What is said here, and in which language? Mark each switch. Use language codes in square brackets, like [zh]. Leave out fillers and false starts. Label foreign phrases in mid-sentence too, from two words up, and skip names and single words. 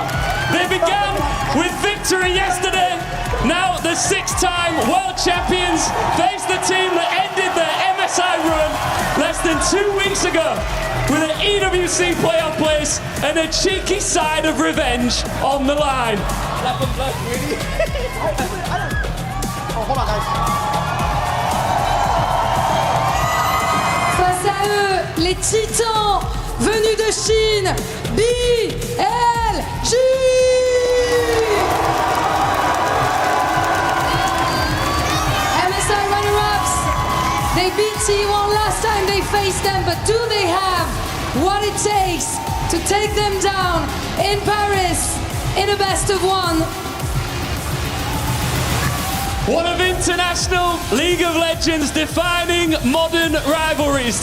[en] They began with victory yesterday. Now the 6-time world champions face the team that ended their MSI run less than 2 weeks ago with an EWC playoff place and a cheeky side of revenge on the line. [fr] Face à eux, les titans venus de Chine, BLG. [en] MSI runner-ups, they beat T1 last time they faced them, but do they have what it takes to take them down in Paris in a best of 1? One of international League of Legends defining modern rivalries.